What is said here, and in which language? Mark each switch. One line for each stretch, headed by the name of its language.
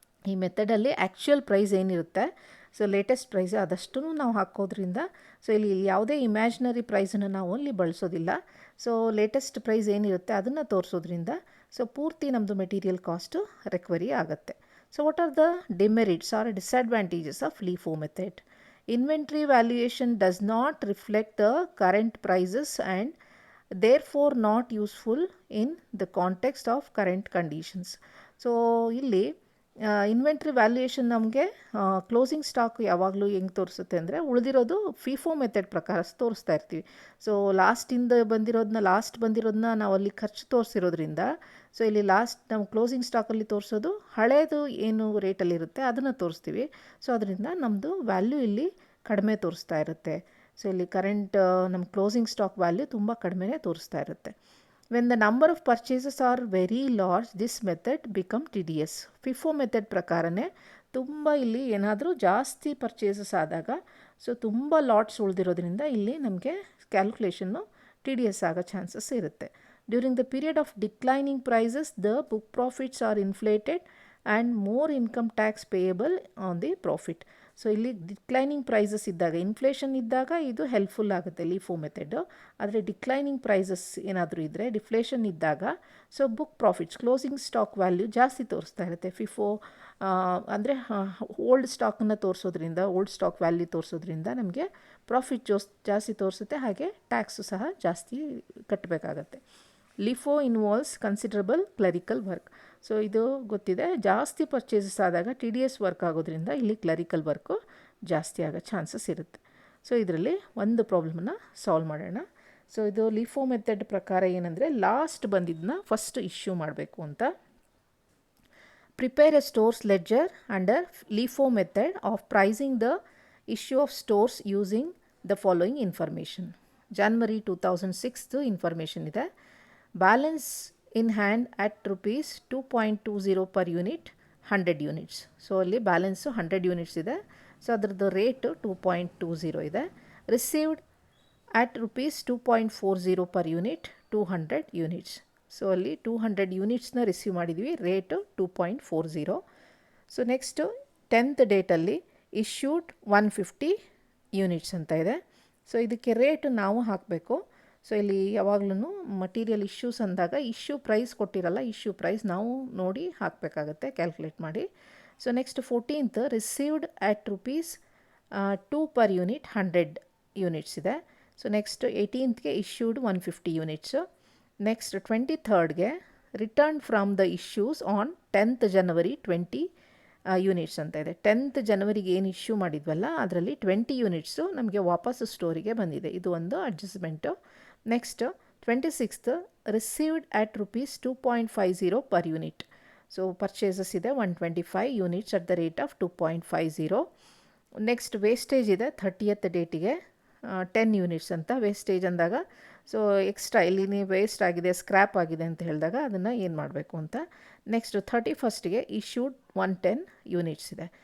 Kannada: ಈ ಮೆಥಡಲ್ಲಿ actual price ಏನಿರುತ್ತೆ, so latest price ಅದಷ್ಟು ನಾವು ಹಾಕೋದ್ರಿಂದ, ಸೊ ಇಲ್ಲಿ ಯಾವುದೇ ಇಮ್ಯಾಜಿನರಿ ಪ್ರೈಸನ್ನು ನಾವು ಅಲ್ಲಿ ಬಳಸೋದಿಲ್ಲ. ಸೊ ಲೇಟೆಸ್ಟ್ ಪ್ರೈಸ್ ಏನಿರುತ್ತೆ ಅದನ್ನು ತೋರಿಸೋದ್ರಿಂದ ಸೊ ಪೂರ್ತಿ ನಮ್ಮದು ಮೆಟೀರಿಯಲ್ ಕಾಸ್ಟು ರಿಕವರಿ ಆಗುತ್ತೆ.
English: So what are the demerits or disadvantages of LIFO method? Inventory valuation does not reflect the current prices and therefore not useful in the context of current conditions.
Kannada: So ಇಲ್ಲಿ inventory valuation ನಮಗೆ closing stock ಯಾವಾಗಲೂ ಹೆಂಗೆ ತೋರಿಸುತ್ತೆ ಅಂದರೆ, ಉಳಿದಿರೋದು FIFO method ಪ್ರಕಾರ ತೋರಿಸ್ತಾ ಇರ್ತೀವಿ. ಸೊ ಲಾಸ್ಟ್ ಬಂದಿರೋದನ್ನ ನಾವು ಅಲ್ಲಿ ಖರ್ಚು ತೋರಿಸಿರೋದ್ರಿಂದ ಸೊ ಇಲ್ಲಿ ಲಾಸ್ಟ್ ನಾವು ಕ್ಲೋಸಿಂಗ್ ಸ್ಟಾಕಲ್ಲಿ ತೋರಿಸೋದು ಹಳೇದು ಏನು ರೇಟಲ್ಲಿರುತ್ತೆ ಅದನ್ನು ತೋರಿಸ್ತೀವಿ. ಸೊ ಅದರಿಂದ ನಮ್ಮದು ವ್ಯಾಲ್ಯೂ ಇಲ್ಲಿ ಕಡಿಮೆ ತೋರಿಸ್ತಾ ಇರುತ್ತೆ. ಸೊ ಇಲ್ಲಿ ಕರೆಂಟ್ ನಮ್ಮ ಕ್ಲೋಸಿಂಗ್ ಸ್ಟಾಕ್ ವ್ಯಾಲ್ಯೂ ತುಂಬ ಕಡಿಮೆನೇ ತೋರಿಸ್ತಾ ಇರುತ್ತೆ.
English: When the number of purchases are very large, this method become tedious.
Kannada: FIFO method ಪ್ರಕಾರನೇ ತುಂಬ ಇಲ್ಲಿ ಏನಾದರೂ ಜಾಸ್ತಿ ಪರ್ಚೇಸಸ್ ಆದಾಗ ಸೊ ತುಂಬ ಲಾಟ್ಸ್ ಉಳಿದಿರೋದ್ರಿಂದ ಇಲ್ಲಿ ನಮಗೆ ಕ್ಯಾಲ್ಕುಲೇಷನ್ನು ಟಿಡಿಯಸ್ ಆಗೋ ಚಾನ್ಸಸ್ ಇರುತ್ತೆ.
English: During the period of declining prices the book profits are inflated and more income tax payable on the profit.
Kannada: So ಇಲ್ಲಿ ಡಿಕ್ಲೈನಿಂಗ್ ಪ್ರೈಸಸ್ ಇದ್ದಾಗ, ಇನ್ಫ್ಲೇಷನ್ ಇದ್ದಾಗ ಇದು ಹೆಲ್ಪ್ಫುಲ್ ಆಗುತ್ತೆ ಲಿಫೋ ಮೆಥಡು. ಆದರೆ ಡಿಕ್ಲೈನಿಂಗ್ ಪ್ರೈಸಸ್ ಏನಾದರೂ ಇದ್ದರೆ, ಡಿಫ್ಲೇಷನ್ ಇದ್ದಾಗ so book profits closing stock value ಜಾಸ್ತಿ ತೋರಿಸ್ತಾ ಇರುತ್ತೆ. ಫಿಫೋ ಅಂದರೆ ಓಲ್ಡ್ ಸ್ಟಾಕನ್ನು ತೋರಿಸೋದ್ರಿಂದ, ಓಲ್ಡ್ ಸ್ಟಾಕ್ ವ್ಯಾಲ್ಯೂ ತೋರಿಸೋದ್ರಿಂದ ನಮಗೆ ಪ್ರಾಫಿಟ್ ಜಾಸ್ತಿ ತೋರಿಸುತ್ತೆ, ಹಾಗೆ ಟ್ಯಾಕ್ಸು ಸಹ ಜಾಸ್ತಿ ಕಟ್ಟಬೇಕಾಗತ್ತೆ.
English: LIFO involves considerable clerical work.
Kannada: So ಇದು ಗೊತ್ತಿದೆ, ಜಾಸ್ತಿ ಪರ್ಚೇಸಸ್ ಆದಾಗ TDS ವರ್ಕ್ ಆಗೋದ್ರಿಂದ ಇಲ್ಲಿ ಕ್ಲರಿಕಲ್ ವರ್ಕು ಜಾಸ್ತಿ ಆಗೋ ಚಾನ್ಸಸ್ ಇರುತ್ತೆ. ಸೊ ಇದರಲ್ಲಿ ಒಂದು ಪ್ರಾಬ್ಲಮನ್ನು ಸಾಲ್ವ್ ಮಾಡೋಣ. ಸೊ ಇದು ಲಿಫೋ ಮೆಥಡ್ ಪ್ರಕಾರ ಏನಂದರೆ, ಲಾಸ್ಟ್ ಬಂದಿದ್ದನ್ನ ಫಸ್ಟ್ ಇಶ್ಯೂ ಮಾಡಬೇಕು ಅಂತ.
English: Prepare a store's ledger under LIFO method of pricing the issue of stores using the following information. January 2006 information ಇದೆ. Balance in hand at rupees 2.20 per unit 100 units.
Kannada: So ಅಲ್ಲಿ balance 100 units ಇದೆ. So ಅದರದ್ದು rate 2.20 ಇದೆ.
English: Received at rupees 2.40 per unit 200 units.
Kannada: So ಅಲ್ಲಿ 200 ಯೂನಿಟ್ಸ್ನ receive ಮಾಡಿದ್ವಿ, rate 2.40. So next 10th ಡೇಟಲ್ಲಿ issued 150 units ಅಂತ ಇದೆ. So ಇದಕ್ಕೆ ರೇಟು ನಾವು ಹಾಕಬೇಕು. ಸೊ ಇಲ್ಲಿ ಯಾವಾಗಲೂ ಮಟೀರಿಯಲ್ ಇಶ್ಯೂಸ್ ಅಂದಾಗ ಇಶ್ಯೂ ಪ್ರೈಸ್ ಕೊಟ್ಟಿರಲ್ಲ, ಇಶ್ಯೂ ಪ್ರೈಸ್ ನಾವು ನೋಡಿ ಹಾಕಬೇಕಾಗತ್ತೆ, ಕ್ಯಾಲ್ಕುಲೇಟ್ ಮಾಡಿ.
English: So next 14th received at rupees 2 per unit 100 units ಇದೆ. So next 18th issued 150 units. Next 23rd return from the issues on 10th January 20 units ಅಂತ ಇದೆ.
Kannada: 10th ಜನವರಿಗೆ ಏನು issue ಮಾಡಿದ್ವಲ್ಲ ಅದರಲ್ಲಿ 20 units ನಮಗೆ ವಾಪಸ್ಸು ಸ್ಟೋರಿಗೆ ಬಂದಿದೆ, ಇದು ಒಂದು adjustment.
English: Next 26th received at rupees 2.50 per unit. So purchases ಇದೆ 125 units at the rate of 2.50. Next wastage ಇದೆ 30th ಡೇಟಿಗೆ 10 units ಅಂತ.
Kannada: ವೇಸ್ಟೇಜ್ ಅಂದಾಗ ಸೊ ಎಕ್ಸ್ಟ್ರಾ ಇಲ್ಲಿ ನೀವು ವೇಸ್ಟ್ ಆಗಿದೆ, ಸ್ಕ್ರ್ಯಾಪ್ ಆಗಿದೆ ಅಂತ ಹೇಳಿದಾಗ ಅದನ್ನು ಏನು ಮಾಡಬೇಕು ಅಂತ.
English: Next 31st issued 110 units ಇದೆ.